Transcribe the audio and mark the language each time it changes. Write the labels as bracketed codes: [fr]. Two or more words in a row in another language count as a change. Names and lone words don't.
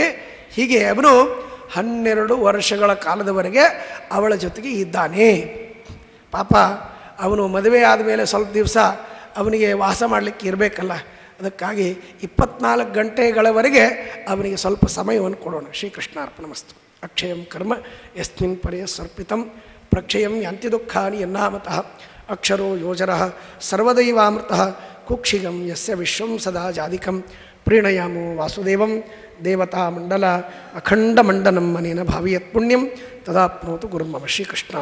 [kn] ಹೀಗೆ ಅವನು 12 ವರ್ಷಗಳ ಕಾಲದವರೆಗೆ ಅವಳ ಜೊತೆಗೆ ಇದ್ದಾನೆ. ಪಾಪ ಅವನು ಮದುವೆ ಆದಮೇಲೆ ಸ್ವಲ್ಪ ದಿವಸ ಅವನಿಗೆ ವಾಸ ಮಾಡಲಿಕ್ಕೆ ಇರಬೇಕಲ್ಲ, ಅದಕ್ಕಾಗಿ 24 ಗಂಟೆಗಳವರೆಗೆ ಅವನಿಗೆ ಸ್ವಲ್ಪ ಸಮಯವನ್ನು ಕೊಡೋಣ. [sa] ಶ್ರೀಕೃಷ್ಣಾರ್ಪಣಮಸ್ತು. ಅಕ್ಷಯಂ ಕರ್ಮ ಯಸ್ಮಿನ್ ಪರ್ಯ ಸರ್ಪಿತಂ ಪ್ರಕ್ಷಯಂ ಯಾಂತಿ ದುಃಖಾನಿ ಯನ್ನಾಮತಃ ಅಕ್ಷರೋ ಯೋಜರಃ ಸರ್ವದೈವಾಮೃತಃ ಕುಕ್ಷಿಗಂ ಯಸ್ಯ ವಿಶ್ವಂ ಸದಾ ಜಾದಿಕಂ ಪ್ರೀಣಯಾಮೋ ವಾಸುದೇವಂ ದೇವತಾ ಮಂಡಲ ಅಖಂಡ ಮಂಡನಂ ಮನೇನ ಭಾವಿಯತ್ ಪುಣ್ಯಂ ತದಾಪ್ನೋತು ಗುರುರ್ಮಮ.